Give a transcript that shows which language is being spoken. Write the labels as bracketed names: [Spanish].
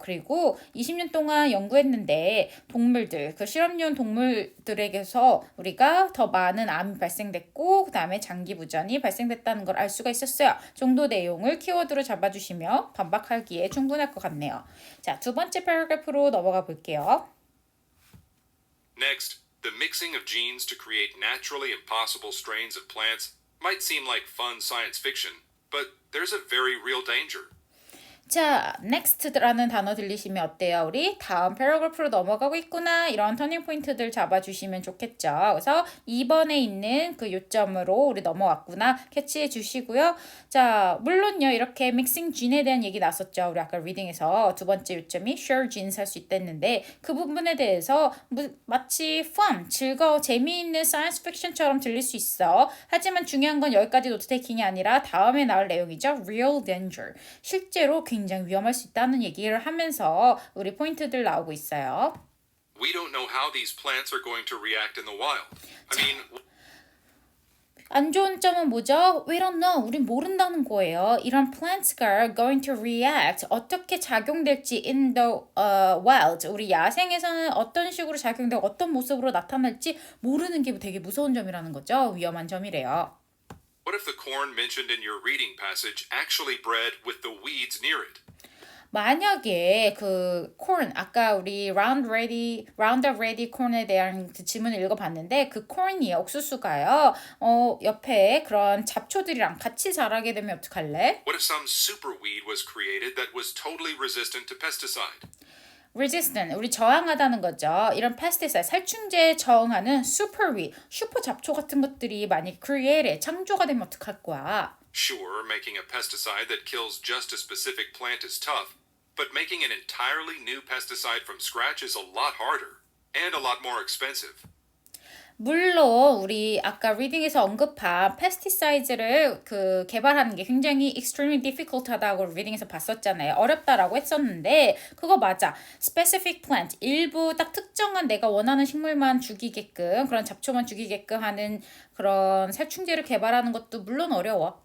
[Korean] 그리고 20년 동안 연구했는데 동물들, 그 실험용 동물들에게서 우리가 더 많은 암이 발생됐고 그 다음에 장기 부전이 발생됐다는 걸 알 수가 있었어요. 정도 내용을 키워드로 잡아주시면 반박하기에 충분할 것 같네요. 자, 두 번째 패러그래프로 넘어가 볼게요. [English] Next, the mixing of genes to create naturally impossible strains of plants might seem like fun science fiction, but there's a very real danger. [Korean] 자, next라는 단어 들리시면 어때요? 우리 다음 패러그래프로 넘어가고 있구나. 이런 터닝 포인트들 잡아주시면 좋겠죠. 그래서 2번에 있는 그 요점으로 우리 넘어왔구나. 캐치해 주시고요. 자, 물론요. 이렇게 믹싱 진에 대한 얘기 나왔었죠. 우리 아까 리딩에서 두 번째 요점이 share genes 할 수 있다는데 그 부분에 대해서 마치 fun, 즐거워, 재미있는 사이언스 픽션처럼 들릴 수 있어. 하지만 중요한 건 여기까지 노트테이킹이 아니라 다음에 나올 내용이죠. [English] real danger. [Korean] 실제로 굉장히 위험할 수 있다는 얘기를 하면서 우리 포인트들 나오고 있어요. [English] We don't know how these plants are going to react in the wild. I mean, [Korean] 안 좋은 점은 뭐죠? [English] We don't know. [Korean] 우린 모른다는 거예요. 이런 plants가 [English] going to react. [Korean] 어떻게 작용될지 [English] in the wild. [Korean] 우리 야생에서는 어떤 식으로 작용되고 어떤 모습으로 나타날지 모르는 게 되게 무서운 점이라는 거죠. 위험한 점이래요. [English] what if the corn mentioned in your reading passage actually bred with the weeds near it? [Korean] 만약에 그 corn 아까 우리 roundup ready corn에 대한 그 지문을 읽어봤는데 그 corn이 옥수수가요. 옆에 그런 잡초들이랑 같이 자라게 되면 어떡할래? [English] What if some superweed was created that was totally resistant to pesticide? [Korean] resistant 우리 저항하다는 거죠. 이런 pesticide 살충제에 저항하는 superweed 슈퍼 잡초 같은 것들이 만약 created 창조가 되면 어떡할 거야? [English] Sure, making a pesticide that kills just a specific plant is tough, but making an entirely new pesticide from scratch is a lot harder and a lot more expensive. [Korean] 물론 우리 아까 리딩에서 언급한 pesticide를 그 개발하는 게 굉장히 extremely difficult하다고 리딩에서 봤었잖아요. 어렵다라고 했었는데 그거 맞아. specific plant 일부 딱 특정한 내가 원하는 식물만 죽이게끔 그런 잡초만 죽이게끔 하는 그런 살충제를 개발하는 것도 물론 어려워.